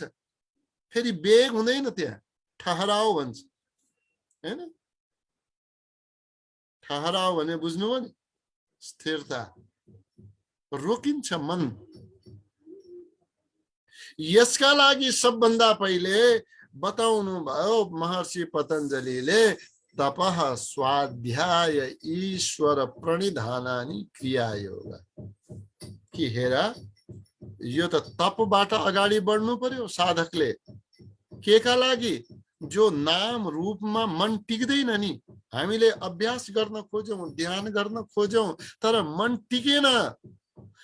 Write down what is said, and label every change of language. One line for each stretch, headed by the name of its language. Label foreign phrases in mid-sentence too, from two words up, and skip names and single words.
Nepali: फेरि वेग हुँदैन, त्यहाँ ठहराव भन्छ, हैन? ठहराव भने बुझ्नुभयो नि? स्थिरता, रोकिन्छ मन। यसका लागि सबभन्दा पहिले बताउनु भयो महर्षि पतञ्जलिले,
Sanskrit: तपः स्वाध्याय ईश्वर प्रणिधानानि क्रियायोग।
Nepali: कि हेर, यो त तपबाट अगाडि बढ्नु पर्यो साधकले। के का लागि? जो नाम रूपमा मन टिक्दैन नि। हामीले अभ्यास गर्न खोज्यौं, ध्यान गर्न खोज्यौं, तर मन टिकेन।